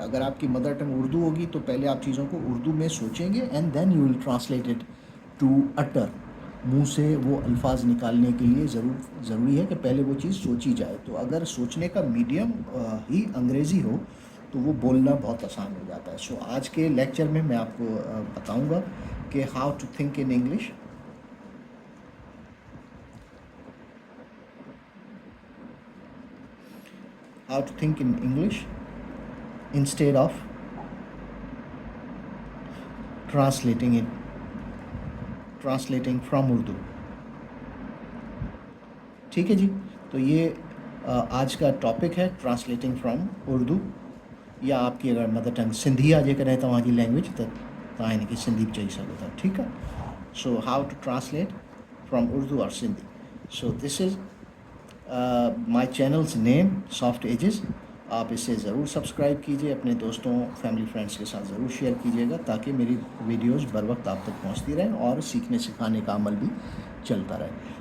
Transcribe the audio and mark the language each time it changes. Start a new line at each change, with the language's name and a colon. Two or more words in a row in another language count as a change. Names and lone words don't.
Urdu: اگر آپ کی
English: mother tongue
Urdu: اردو ہوگی تو پہلے آپ چیزوں کو اردو میں سوچیں گے
English: and then you will translate it to utter.
Urdu: منہ سے وہ الفاظ نکالنے کے لیے ضروری ہے کہ پہلے وہ چیز سوچی جائے. تو اگر سوچنے کا میڈیم ہی انگریزی ہو تو وہ بولنا بہت آسان ہو جاتا ہے. سو آج کے لیکچر میں میں آپ کو بتاؤں گا کہ
English: how to think in English, how to think in English instead of translating from Urdu।
Urdu: ٹھیک ہے جی۔ تو یہ آج کا ٹاپک ہے
English: translating from
Urdu: اردو، یا آپ کی اگر
English: mother tongue
Sindhi: सिंधी आ जेकर है तव्हांजी लैंग्वेज त तव्हां हिनखे सिंधी बि चई सघो था।
Urdu: ٹھیک ہے.
English: so how to translate from Urdu aur Sindhi. so this is my channel's name Soft Edges.
Urdu: آپ اسے ضرور سبسکرائب کیجیے، اپنے دوستوں
English: family friends
Urdu: کے ساتھ ضرور شیئر کیجیے گا تاکہ میری ویڈیوز بروقت آپ تک پہنچتی رہیں اور سیکھنے سکھانے کا عمل بھی چلتا رہے.